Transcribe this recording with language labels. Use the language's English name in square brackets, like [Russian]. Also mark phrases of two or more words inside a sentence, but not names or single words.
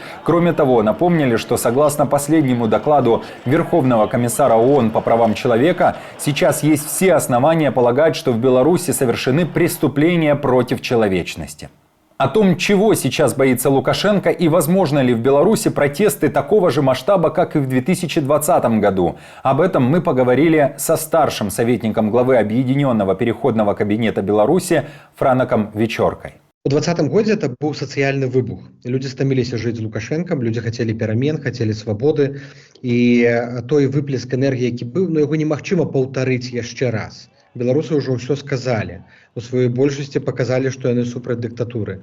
[Russian] Кроме того, напомнили, что согласно последнему докладу Верховного комиссара ООН по правам человека, сейчас есть все основания полагать, что в Беларуси совершены преступления против человечности. О том, чего сейчас боится Лукашенко и возможно ли в Беларуси протесты такого же масштаба, как и в 2020 году. Об этом мы поговорили со старшим советником главы Объединенного переходного кабинета Беларуси Франаком Вечоркой. [Belarusian] У 2020 годзе это быў сацыяльны выбух. Людзі стаміліся жыць з Лукашэнкам, людзі хацелі перамен, хацелі свабоды. І той выплеск энергіі, які быў, яго немагчыма паўтарыць яшчэ раз. Беларусы ўжо ўсё сказалі. У сваёй большасці паказалі, што яны супраць дыктатуры.